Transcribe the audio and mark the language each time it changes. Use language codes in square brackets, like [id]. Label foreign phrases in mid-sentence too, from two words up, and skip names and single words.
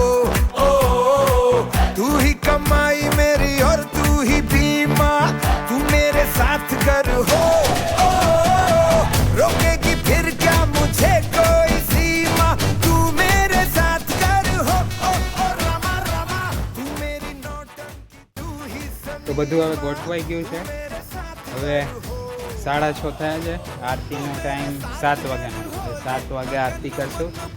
[hi] ओ तू ही कमाई मेरी और तू ही बीमा, तू मेरे साथ कर हो. ओ रोकेगी फिर क्या मुझे कोई सीमा, तू मेरे साथ कर हो. ओ रमा रमा तू मेरी नौटंकी, तू ही सनीमा. [gu] તો બધું હવે ગોઠવાઈ ગયું છે. હવે 6:30 થયા છે. આરતીનો ટાઈમ 7 વાગ્યાનો. 7 વાગે આરતી કરશું.